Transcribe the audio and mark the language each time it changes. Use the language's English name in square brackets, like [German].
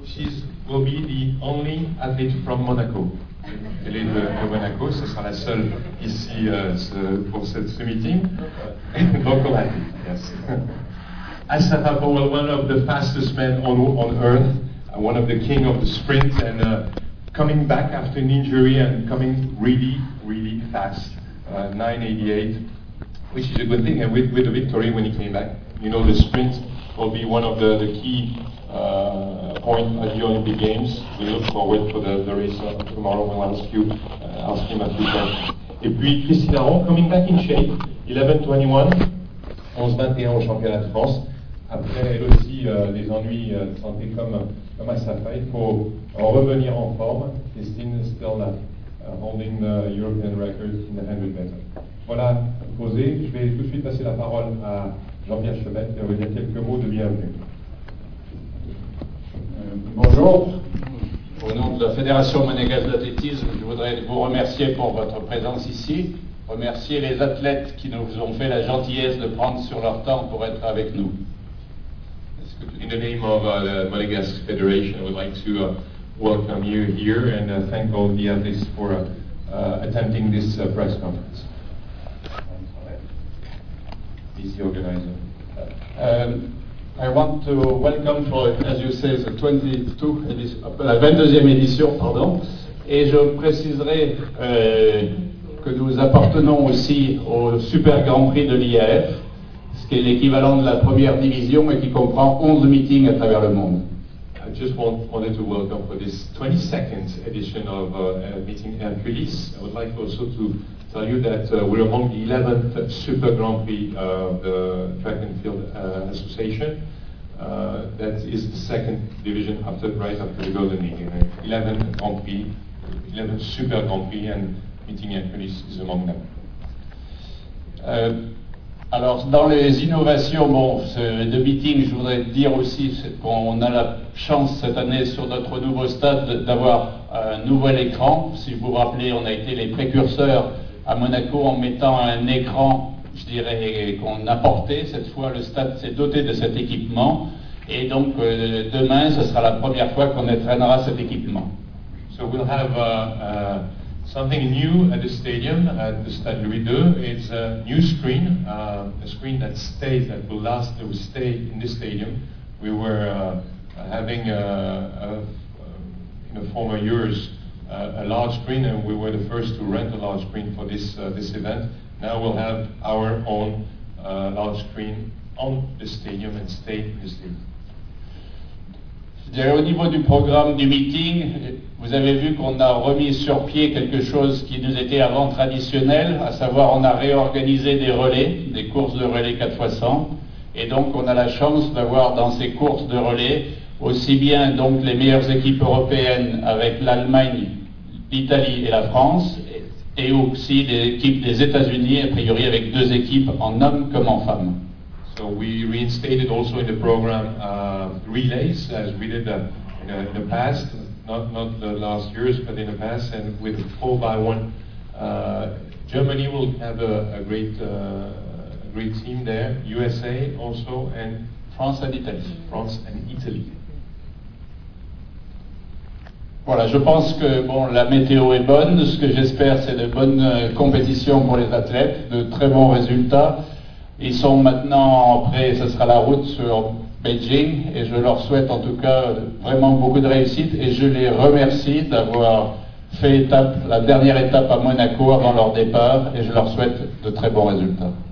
[English] She will be the only athlete from Monaco. [French] Elle est de Monaco, ce sera la seule ici pour ce meeting. [English] Local athlete, yes. Asafa Powell, one of the fastest men on earth, one of the king of the sprint, and coming back after an injury and coming really, really fast, 9.88. Which is a good thing, and with the victory when he came back, you know, the sprint will be one of the key points at the Olympic Games. We look forward for the race tomorrow. We'll ask him a few questions. [French] Et puis Christine Aron, [English] coming back in shape, [French] 11.21 au championnat de France, après elle aussi des ennuis de santé comme à sa faille, pour en revenir en forme. [English] Christine still holding the European record in the 100 meters. [French] Voilà, posé. Je vais tout de suite passer la parole à Jean-Pierre Chevel qui va vous dire quelques mots de bienvenue. Bonjour. Au nom de la Fédération Monégasque d'athlétisme, je voudrais vous remercier pour votre présence ici, remercier les athlètes qui nous ont fait la gentillesse de prendre sur leur temps pour être avec nous. [English] In the name of the Monégasque Federation, I would like to welcome you here and thank all the athletes for attending this press conference. The organizer. I want to welcome for, as you say, the [French] 22e édition, pardon. Et je préciserai que nous appartenons aussi au Super Grand Prix de l'IAF, ce qui est l'équivalent de la première division et qui comprend 11 meetings à travers le monde. [English] I just wanted to welcome for this 22nd edition of Meeting Hercules. I would like also to tell you that we're among the 11th Super Grand Prix of the Track and Field Association. That is the second division after right after the Golden Eagle. 11th Super Grand Prix, and Meeting Hercules is among them. [French] Alors, dans les innovations de meeting, je voudrais dire aussi qu'on a la chance cette année sur notre nouveau stade d'avoir un nouvel écran. Si vous vous rappelez, on a été les précurseurs à Monaco en mettant un écran, je dirais, qu'on a porté. Cette fois, le stade s'est doté de cet équipement. Et donc, demain, ce sera la première fois qu'on entraînera cet équipement. [English] So we'll have something new at the stadium, at the Stade Louis II. It's a new screen, a screen that stays, that will stay in the stadium. We were having, in the former years, a large screen, and we were the first to rent a large screen for this this event. Now we'll have our own large screen on the stadium and stay in the stadium. [French] Au niveau du programme du meeting, vous avez vu qu'on a remis sur pied quelque chose qui nous était avant traditionnel, à savoir on a réorganisé des relais, des courses de relais 4x100, et donc on a la chance d'avoir dans ces courses de relais aussi bien donc les meilleures équipes européennes avec l'Allemagne, l'Italie et la France, et aussi des équipes des États-Unis, a priori avec deux équipes en hommes comme en femmes. [English] So we reinstated also in the program relays, as we did in the past, not the last years, but in the past, and with 4x1. Germany will have a great team there, USA also, and France and Italy. [French] Voilà, je pense que bon, la météo est bonne. Ce que j'espère, c'est de bonnes compétitions pour les athlètes, de très bons résultats. Ils sont maintenant prêts, ce sera la route sur Beijing, et je leur souhaite en tout cas vraiment beaucoup de réussite, et je les remercie d'avoir fait la dernière étape à Monaco avant leur départ, et je leur souhaite de très bons résultats.